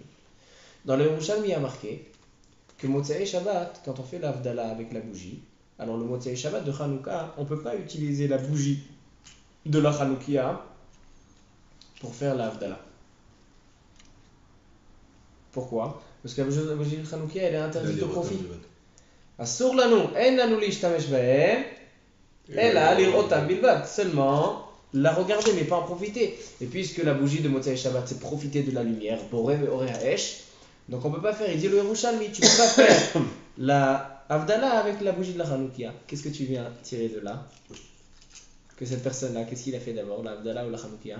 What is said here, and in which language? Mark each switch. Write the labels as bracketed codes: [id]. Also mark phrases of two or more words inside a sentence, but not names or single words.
[fr] Dans le Yerushalmi, il y a marqué que Motzei Shabbat, quand on fait l'Avdala avec la bougie, alors le Motzei Shabbat de Hanouka, on ne peut pas utiliser la bougie de la Hanoukia pour faire l'Avdala. Pourquoi? Parce que la bougie de Hanoukia, elle est interdite au profit. [he] אסור לנו, אין לנו להשתמש בהם, אלא לראותם בלבד. [fr] Seulement la regarder, mais pas en profiter. Et puisque la bougie de Motzei Shabbat, c'est profiter de la lumière, [he] בורא ואורי האש, [fr] donc on ne peut pas faire. Il dit le Yerushalmi, tu ne peux pas faire la Avdala avec la bougie de la Hanoukia. Qu'est-ce que tu viens tirer de là? Que cette personne-là, qu'est-ce qu'il a fait d'abord, la Avdala ou la Hanoukia?